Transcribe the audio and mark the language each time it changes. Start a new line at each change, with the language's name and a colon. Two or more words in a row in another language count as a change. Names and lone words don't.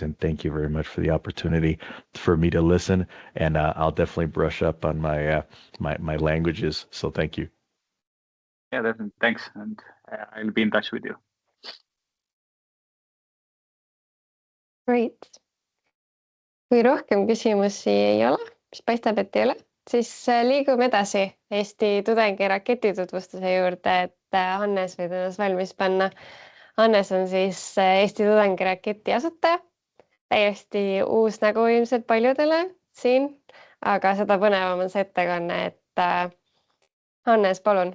English: And thank you very much for the opportunity for me to listen. And I'll definitely brush up on my my languages. So thank you. Yeah, definitely. Thanks. And I'll be in touch with you. Great.
Estonian: Kui rohkem küsimusi ei ole, mis paistab, et ei ole, siis liigume edasi Eesti tudengi raketi tutvustuse juurde, et Hannes võib ennast valmis panna. Hannes on siis Eesti tudengi raketi asutaja, täiesti uus nägu ilmselt paljudele siin, aga seda põnevam on see ettekanne, et Hannes, palun.